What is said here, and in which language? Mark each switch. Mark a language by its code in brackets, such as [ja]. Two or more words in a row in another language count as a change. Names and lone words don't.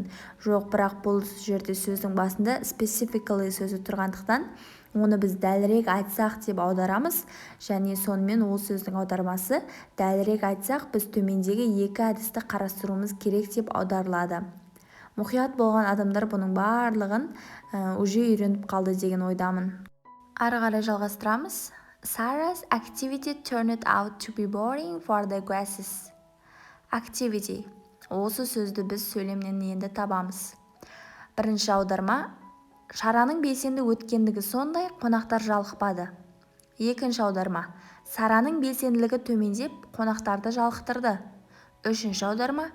[kk] Жоқ, бірақ бұл жерде сөздің басында specifically сөзі тұрғандықтан, оны біз дәлірек айтсақ деп аударамыз, және сонымен ол сөздің аудармасы дәлірек айтсақ, біз төмендегі екі әдісті қарастыруымыз керек деп аударылады. Мұқият болған адамдар бұның барлығын уже үйреніп қалды деген ойдамын. Ары қарай жалғастырамыз. [en] Sarah's activity turned out to be boring for the guests. Activity. [kk] Осы сөзді біз сөйлемнен енді табамыз. Бірінші аударма. Шараның белсенді өткендігі сондай, қонақтар жалықпады. Екінші аударма. Сараның белсенділігі төмендеп, қонақтарды жалықтырды. Үшінші аударма.